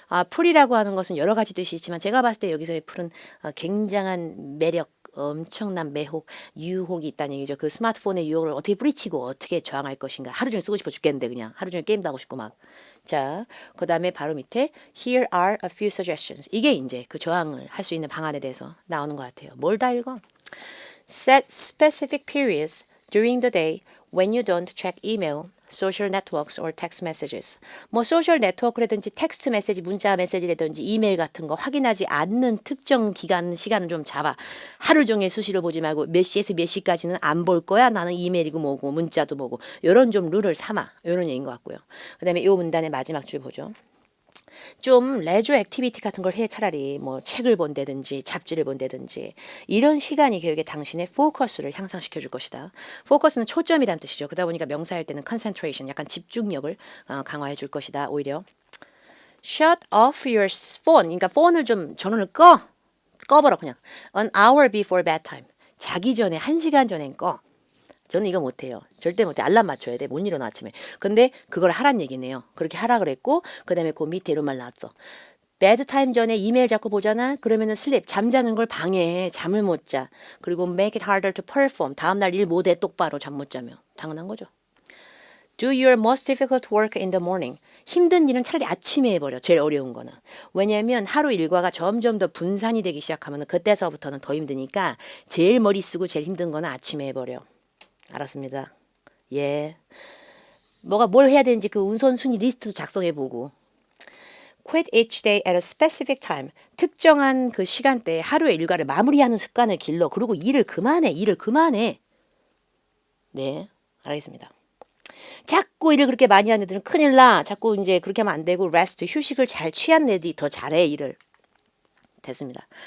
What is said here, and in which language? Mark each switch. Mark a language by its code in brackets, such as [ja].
[ko] pull이라고 하는 것은 여러 가지 뜻이 있지만 제가 봤을 때 여기서의 pull은 굉장한 매력, 엄청난 매혹, 유혹이 있다는 얘기죠. 그 스마트폰의 유혹을 어떻게 뿌리치고 어떻게 저항할 것인가. 하루 종일 쓰고 싶어 죽겠는데 그냥 하루 종일 게임도 하고 싶고 막. 자, 그 다음에 바로 밑에 [en] Here are a few suggestions. [ko] 이게 이제 그 저항을 할 수 있는 방안에 대해서 나오는 것 같아요. 뭘 다 읽어? [en] Set specific periods during the day when you don't check email, social networks or text messages. [ko] 뭐 소셜 네트워크라든지 텍스트 메시지, 문자 메시지라든지 이메일 같은 거 확인하지 않는 특정 기간, 시간을 좀 잡아. 하루 종일 수시로 보지 말고 몇 시에서 몇 시까지는 안 볼 거야. 나는 이메일이고 뭐고 문자도 뭐고. 요런 좀 룰을 삼아. 요런 얘기인 것 같고요. 그 다음에 요 문단의 마지막 줄 보죠. 좀 레저 액티비티 같은 걸 해 차라리 뭐 책을 본다든지 잡지를 본다든지 이런 시간이 교육에 당신의 포커스를 향상시켜 줄 것이다. 포커스는 초점이란 뜻이죠. 그러다 보니까 명사할 때는 concentration 약간 집중력을 강화해 줄 것이다. 오히려 [en] shut off your phone [ko] 그러니까 폰을 좀 전원을 꺼버려 그냥 [en] an hour before bedtime [ko] 자기 전에 1시간 전엔 꺼. 저는 이거 못해요. 절대 못해. 알람 맞춰야 돼. 못 일어나 아침에. 근데 그걸 하란 얘기네요. 그렇게 하라 그랬고 그 다음에 그 밑에 이런 말 나왔어. 베드타임 전에 이메일 자꾸 보잖아. 그러면은 슬립 잠자는 걸 방해해. 잠을 못 자. 그리고 [en] make it harder to perform. [ko] 다음날 일 못해 똑바로 잠 못 자면. 당연한 거죠. [en] Do your most difficult work in the morning. [ko] 힘든 일은 차라리 아침에 해버려. 제일 어려운 거는. 왜냐하면 하루 일과가 점점 더 분산이 되기 시작하면 그때서부터는 더 힘드니까 제일 머리 쓰고 제일 힘든 거는 아침에 해버려. 알았습니다. 예. 뭐가 뭘 해야 되는지 그 우선순위 리스트도 작성해보고. [en] Quit each day at a specific time. [ko] 특정한 그 시간대에 하루의 일과를 마무리하는 습관을 길러. 그리고 일을 그만해. 네, 알겠습니다. 자꾸 일을 그렇게 많이 하는 애들은 큰일 나. 자꾸 이제 그렇게 하면 안 되고 rest, 휴식을 잘 취한 애들이 더 잘해, 일을. 됐습니다.